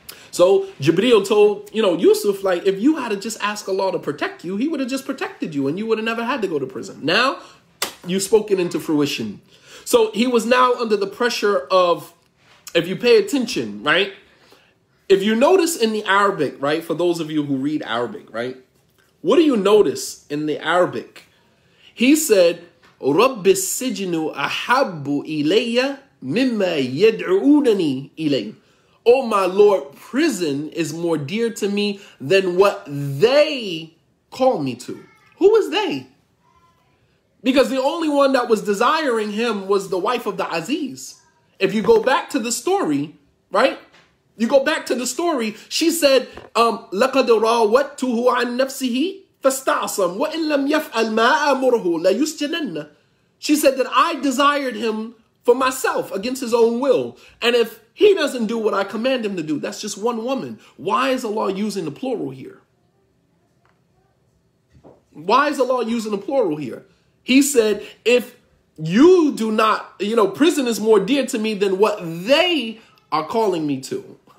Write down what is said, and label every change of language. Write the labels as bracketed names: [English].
[English] So Jibreel told, Yusuf, like, if you had to just ask Allah to protect you, he would have just protected you and you would have never had to go to prison. Now, you've spoken into fruition. So he was now under the pressure of, if you pay attention, right? If you notice in the Arabic, right? For those of you who read Arabic, right? What do you notice in the Arabic? He said, [Arabic] رَبِّ السِّجْنُ أَحَبُّ إِلَيَّ مِمَّا يَدْعُونَنِي إِلَيْهِ. [English] Oh, my Lord, prison is more dear to me than what they call me to. Who is they? Because the only one that was desiring him was the wife of the Aziz. If you go back to the story, right? You go back to the story, she said, [Arabic] لَقَدْ رَاوَدْتُهُ عَنْ نَفْسِهِ فَاسْتَعْصَمْ وَإِنْ لَمْ يَفْعَلْ مَا أَمُرُهُ لَيُسْجَنَنَّ. [English] She said that I desired him for myself against his own will. And if he doesn't do what I command him to do, that's just one woman. Why is Allah using the plural here? Why is Allah using the plural here? He said, if you do not, prison is more dear to me than what they are calling me to.